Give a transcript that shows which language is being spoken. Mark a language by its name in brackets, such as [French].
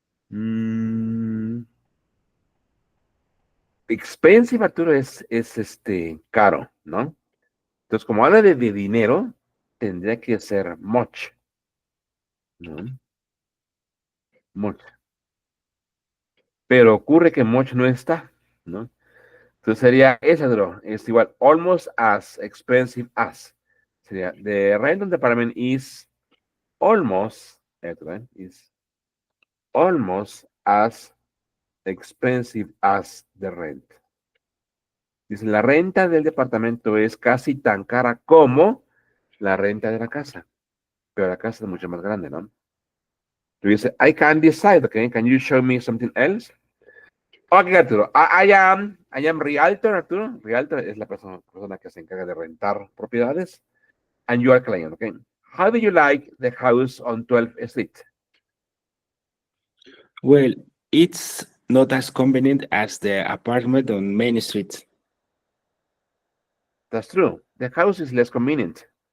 [Spanish] Mm, [English] expensive, [Spanish] Arturo, es caro, ¿no? Entonces, como habla de dinero, tendría que ser much, ¿no? Much. Pero ocurre que much no está, ¿no? Entonces sería esa, Arturo, es igual, [English] almost as expensive as. [Spanish] Sería, [English] the rent on the apartment is almost, right, is almost as expensive as the rent. [Spanish] Dice, la renta del departamento es casi tan cara como la renta de la casa, pero la casa es mucho más grande, ¿no? Tú dices, [English] I can decide, okay, can you show me something else? Ok, Arturo, I am realtor, Arturo. [Spanish] Realtor es la persona que se encarga de rentar propiedades. [English] And you are client, okay? How do you like the house on 12th Street? Well, it's not as convenient as the apartment on Main Street, That's true. The house is less convenient.